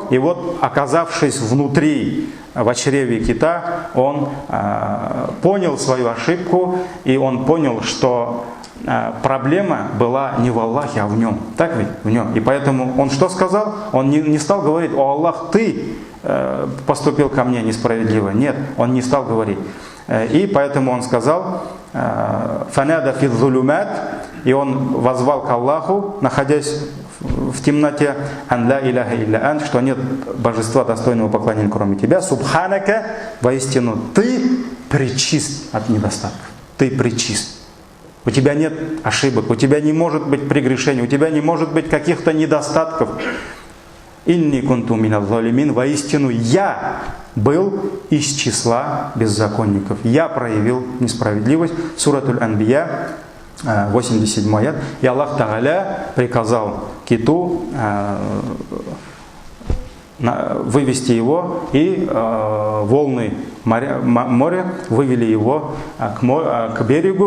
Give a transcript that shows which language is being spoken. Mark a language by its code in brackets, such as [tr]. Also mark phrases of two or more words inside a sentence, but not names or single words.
[ru] И вот, оказавшись внутри, в чреве кита, он понял свою ошибку. И он понял, что проблема была не в Аллахе, а в нем. Так ведь? В нем. И поэтому он что сказал? Он не стал говорить: «О Аллах, ты поступил ко мне несправедливо». Нет, он не стал говорить. И поэтому он сказал: [ar] «فنادى في الظلمات», [ru] и он возвал к Аллаху, находясь в темноте: [ar] «أن لا إله إلا أن», [ru] что нет божества достойного поклонения, кроме тебя. «Субханака», воистину ты пречист от недостатков. Ты пречист. У тебя нет ошибок, у тебя не может быть прегрешений, у тебя не может быть каких-то недостатков. [ar] «إني كنت من الظالمين», [ru] воистину я был из числа беззаконников. Я проявил несправедливость. Суратуль Анбия, 87 аят. И [ar] الله تعالى [ru] приказал киту вывести его, и волны моря вывели его к берегу.